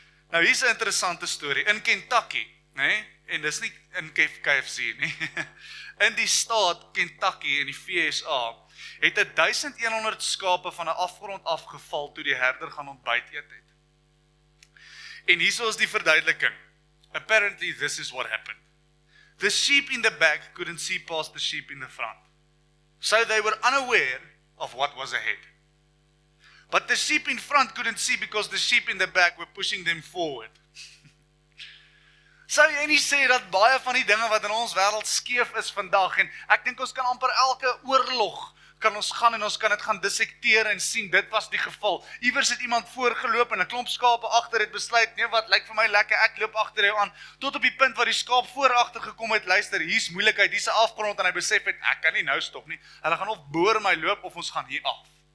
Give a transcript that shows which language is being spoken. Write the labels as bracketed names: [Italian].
[Afrikaans] Nou hier's 'n interessante storie, in Kentucky, en dis nie in KFC nie, in die staat Kentucky in die VSA, het 1100 skape van 'n afgrond afgeval toe die herder gaan ontbyt eet het. En hierso is die verduideliking. [English] Apparently this is what happened. The sheep in the back couldn't see past the sheep in the front. So they were unaware of what was ahead. But the sheep in front couldn't see because the sheep in the back were pushing them forward. [Afrikaans] Sou jy nie sê dat baie van die dinge wat in ons wêreld skeef is vandag, en ek dink ons kan amper elke oorlog kan ons gaan en ons kan dit gaan dissekteer en sien, dit was die geval. Iewers het iemand voorgeloop en 'n klomp skape agter het besluit, nee wat, lyk vir my lekker, ek loop agter jou aan, tot op die punt waar die skaap voor agter gekom het, luister, hier's moeilikheid, hier's 'n afgrond, en hy besef het, ek kan nie nou stop nie, hulle gaan of boor my loop, of ons gaan hier af.